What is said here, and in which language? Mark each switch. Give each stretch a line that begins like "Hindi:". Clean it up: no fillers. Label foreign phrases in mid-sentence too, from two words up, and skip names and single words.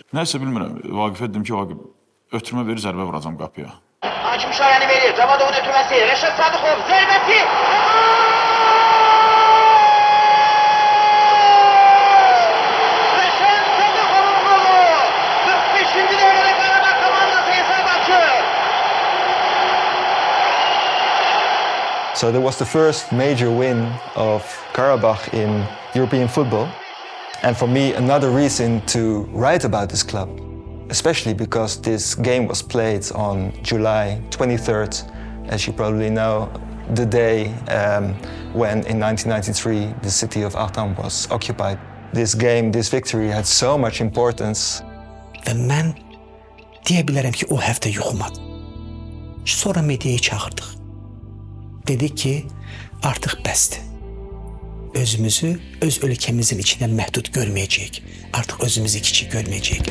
Azerbaijani: Nəysə bilmirəm, Vaqifə dedim ki, Vaqif, ötürmə verir, zərbə vuracam qapıya. Hakim şayəni verir, Cavadovun ötürməsi, Rəşad Sadıqov zərbəsi. Rəşad Sadıqovun qolu. 45-ci dəqiqədə Qarabağ komandası hesab açır.
English: So that was the first major win of Karabakh in European football. And for me, another reason to write about this club, especially because this game was played on July 23rd, as you probably know, the day when in 1993 the city of Artan was occupied. This game, this victory had so much importance.
Azerbaijani: Və mən deyə bilərəm ki, o həftə yuxumadım. Sonra mediayı çağırdıq. Dedi ki, artıq bəsdir. Özümüzü öz ölkəmizin içindən məhdud görməyəcəyik. Artıq özümüzü kiçik görməyəcəyik.